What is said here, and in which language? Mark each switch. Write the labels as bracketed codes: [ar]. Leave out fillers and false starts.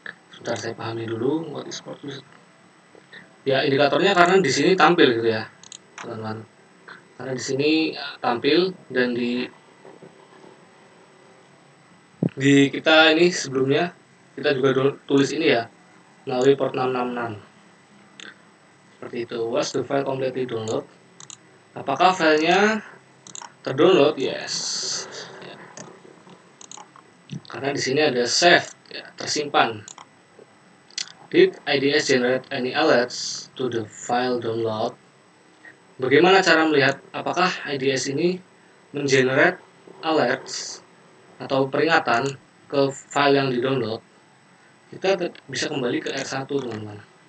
[id] Sebentar, saya pahami dulu [en] what is port. [id] Ya, indikatornya karena di sini tampil gitu ya, teman-teman. Karena di sini tampil, dan di kita ini sebelumnya kita juga tulis ini ya melalui port 666. Seperti itu. [en] Was the file completely download? [id] Apakah filenya terdownload? Yes. Ya. Karena di sini ada save ya, tersimpan. [en] Did IDS generate any alerts to the file download? [id] Bagaimana cara melihat apakah IDS ini mengenerate alerts atau peringatan ke file yang di-download? Kita bisa kembali ke R1 teman-teman.